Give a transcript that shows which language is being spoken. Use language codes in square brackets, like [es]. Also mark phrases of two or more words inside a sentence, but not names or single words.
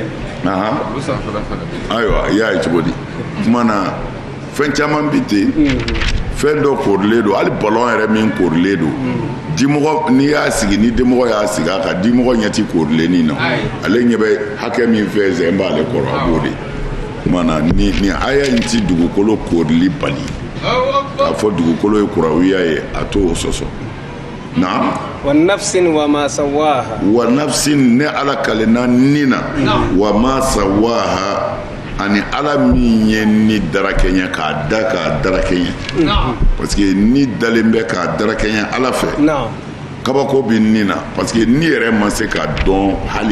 [bm] ayiwa i y'a ye cogo di kuma na fɛn caman bi ten fɛn dɔ korilen don hali ballon yɛrɛ min korilen don dimɔgɔ n'i y'a sigi ni dimɔgɔ y'a sigi a kan dimɔgɔ ɲɛ ti korilennin na ale ɲɛ bɛ hakɛ min fɛn zɛn b'ale kɔrɔ a b'o de kuma na ni aya in ti dugukolo korili bali k'a fɔ dugukolo ye kurawiya ye a t'o sɔsɔ naam [ar] ونفس وما سواها ونفس [bm] ne ala kalenna ni na [ar] وما سواها [bm] ani ala min ye ni darakɛɲɛ k'a da k'a darakɛɲɛ [fr] parce que [bm] ni dalen bɛ k'a darakɛɲɛ ala fɛ kabako bɛ ni na [fr] parce que [bm] ni yɛrɛ ma se ka dɔn hali